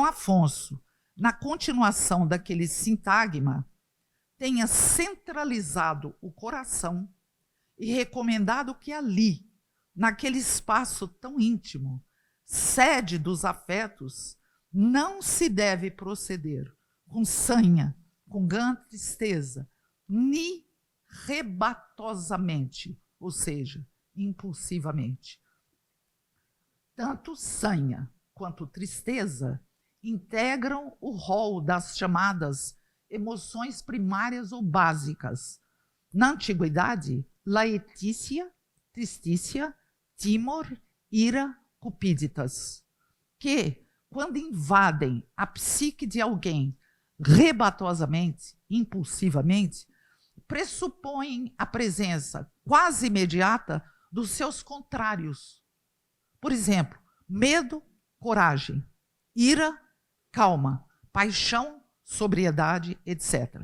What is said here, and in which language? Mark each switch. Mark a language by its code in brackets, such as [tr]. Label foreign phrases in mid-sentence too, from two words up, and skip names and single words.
[pt] Afonso, na continuação daquele sintagma, tenha centralizado o coração e recomendado que ali, naquele espaço tão íntimo, sede dos afetos, não se deve proceder com sanha, com grande tristeza, ni rebatosamente, ou seja, impulsivamente. Tanto sanha quanto tristeza integram o rol das chamadas emoções primárias ou básicas. Na antiguidade, [la] laetícia, tristícia, timor, ira, cupiditas, [pt] que, quando invadem a psique de alguém rebatosamente, impulsivamente, pressupõem a presença quase imediata dos seus contrários. Por exemplo, medo, coragem, ira, calma, paixão, sobriedade, etc.